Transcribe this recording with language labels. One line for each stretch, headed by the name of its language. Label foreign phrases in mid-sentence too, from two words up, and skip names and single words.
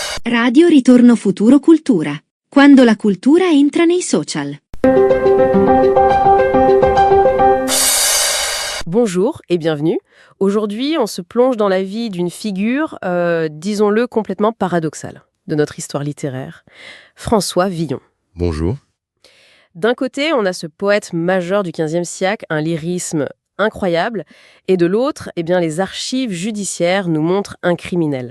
Italian: Radio Ritorno Futuro Cultura. Quando la cultura entra nei social.
French: Bonjour et bienvenue. Aujourd'hui, on se plonge dans la vie d'une figure, disons-le, complètement paradoxale de notre histoire littéraire, François Villon. Bonjour. D'un côté, on a ce poète majeur du XVe siècle, un lyrisme incroyable, et de l'autre, les archives judiciaires nous montrent un criminel.